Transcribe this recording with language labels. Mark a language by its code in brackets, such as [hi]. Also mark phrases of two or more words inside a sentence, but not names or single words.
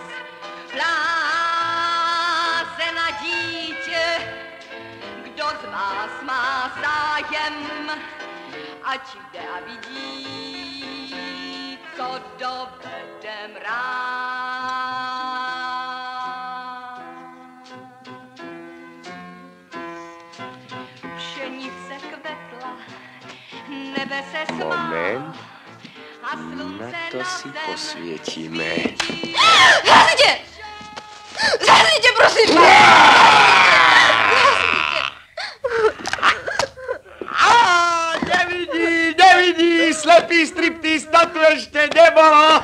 [cs] Blázena dítě, kdo z vás má zájem, ať jde a vidí, co dovede mráz. Pšenice kvetla, nebe se smála a slunce Na to si posvětíme. [sk] Zhasnite! Zhasnite, prosím vás! Nevidí, slepý striptýz, to tu ještě nebolo.